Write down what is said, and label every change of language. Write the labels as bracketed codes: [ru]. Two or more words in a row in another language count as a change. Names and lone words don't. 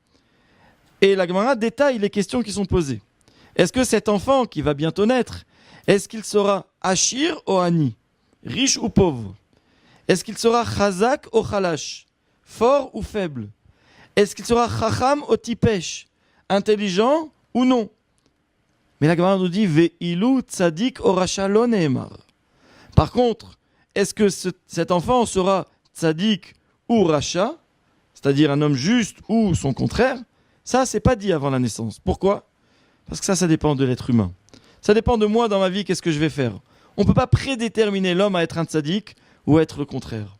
[fr] Et la Gemara détaille les questions qui sont posées. Est-ce que cet enfant qui va bientôt naître, est-ce qu'il sera Achir ou Ani, riche ou pauvre ? Est-ce qu'il sera Chazak ou Chalash, fort ou faible ? Est-ce qu'il sera Chacham ou Tipesh, intelligent ou non ? Mais la Gemara nous dit [he] ואילו צדיק או רשע לא נאמר. [fr] Par contre, est-ce que cet enfant sera tzadik ou Rasha, c'est-à-dire un homme juste ou son contraire ? Ça, c'est pas dit avant la naissance. Pourquoi? Parce que ça dépend de l'être humain. Ça dépend de moi dans ma vie, qu'est-ce que je vais faire. On ne peut pas prédéterminer l'homme à être un tzaddik ou à être le contraire.